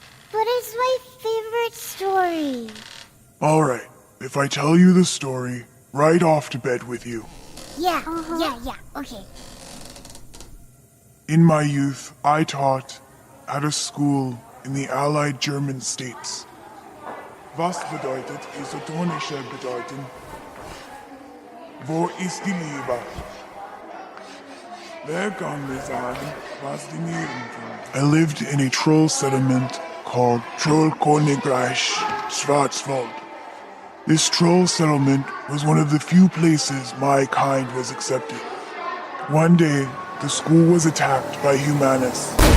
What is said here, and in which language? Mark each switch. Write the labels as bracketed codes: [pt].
[en] But it's my favorite story. All right, if I tell you the story, right off to bed with you. Yeah, okay. In my youth, I taught at a school in the Allied German states. [de] Was bedeutet isotonische bedeuten? Wo ist die Liebe? Wer kann mir sagen, was die Nieren tun? [en] I lived in a troll settlement called Trollkönigreich Schwarzwald. This troll settlement was one of the few places my kind was accepted. One day, the school was attacked by humanists.